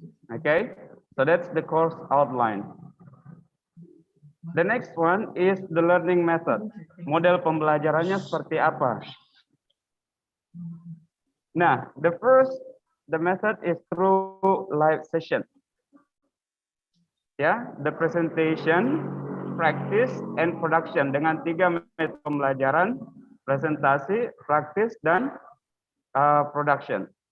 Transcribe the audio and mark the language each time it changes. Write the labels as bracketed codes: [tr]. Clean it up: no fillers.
[en] Okay, so that's the course outline. The next one is the learning method. [id] Model pembelajarannya seperti apa? [en] Nah, the method is through live session. [id] Ya, [en] the presentation, practice, and production [id] dengan 3 metode pembelajaran: presentasi, praktis, dan production.